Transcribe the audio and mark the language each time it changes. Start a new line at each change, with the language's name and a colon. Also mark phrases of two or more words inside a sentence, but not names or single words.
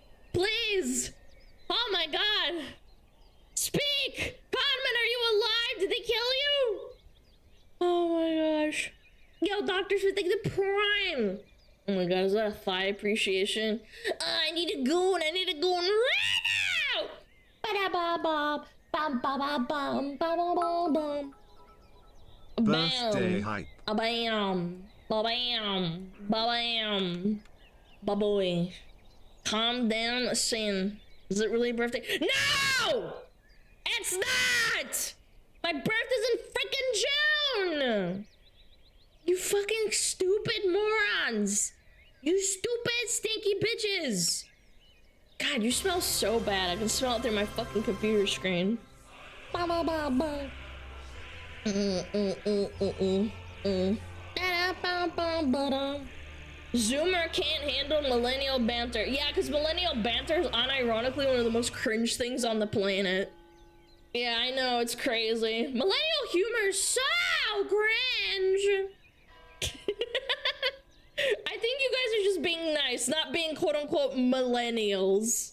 English: Please! Oh my god! Speak! Conman, are you alive? Did they kill you? Oh my gosh. Yo, doctors would think the prime! Oh my god, is that a thigh appreciation? I need a goon! I need a goon right now! Ba-da-ba-ba, bam-ba-ba-bum, ba-ba-ba-bum. Birthday Bam! hype. Ba-bam! Ba-bam! Ba-bam! Ba-boy. Calm down, Sin. Is it really a birthday? No! It's not! My birthday's in freaking June! You fucking stupid morons! You stupid stinky bitches! God, you smell so bad. I can smell it through my fucking computer screen. Ba ba ba ba. Zoomer can't handle millennial banter. Yeah, because millennial banter is unironically one of the most cringe things on the planet. Yeah, I know, it's crazy. Millennial humor is so cringe. I think you guys are just being nice, not being quote unquote millennials.